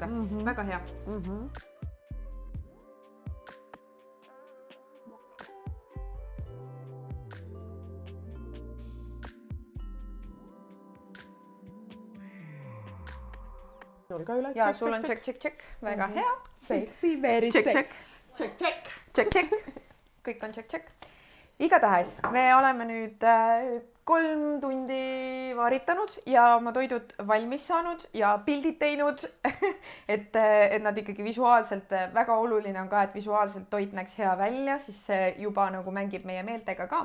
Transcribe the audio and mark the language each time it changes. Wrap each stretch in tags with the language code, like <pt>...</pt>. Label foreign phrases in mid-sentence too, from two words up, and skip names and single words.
<et>väga hea. ja sul on tšekk. väga hea.</et> <en>Sexy, very Check.</en> <et>kõik on tšekk. igatahes me oleme nüüd 3 tundi varitanud ja oma toidud valmis saanud ja pildid teinud et nad ikkagi visuaalselt, väga oluline on ka, et visuaalselt toit näeks hea välja, siis see juba nagu mängib meie meeltega ka.</et>